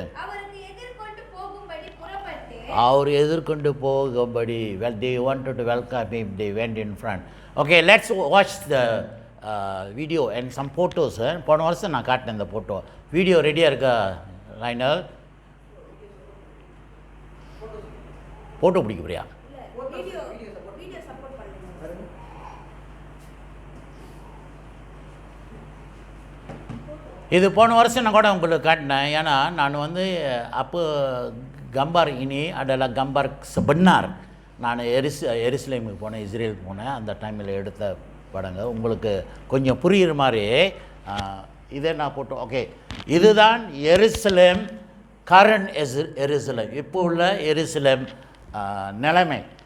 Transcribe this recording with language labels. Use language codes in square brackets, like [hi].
[ta] அவருக்கு எதிர்கொண்டு போகும்படி புறப்பட்டு அவர் எதிர்கொண்டு போகும்படி [en] they wanted to welcome him, they went in front. Okay, let's watch the video and some photos. [ta] போன வருஷம் நான் காட்டினேன் இந்த ஃபோட்டோ. வீடியோ ரெடியாக இருக்கா லைனர்? ஃபோட்டோ பிடிக்க போறியா? இது போன வருஷம் நான் கூட உங்களுக்கு காட்டினேன். ஏன்னா நான் வந்து அப்போ [ms] gambar ini adalah gambar sebenar. [ta] நான் எருசலேமுக்கு போனேன், இஸ்ரேலுக்கு போனேன். அந்த டைமில் எடுத்த படங்க உங்களுக்கு கொஞ்சம் புரிகிற மாதிரி இதை நான் போட்டோம். ஓகே, இதுதான் எருசலேம், கரண்ட் எருசலேம், இப்போ உள்ள எருசலேம் நிலைமை.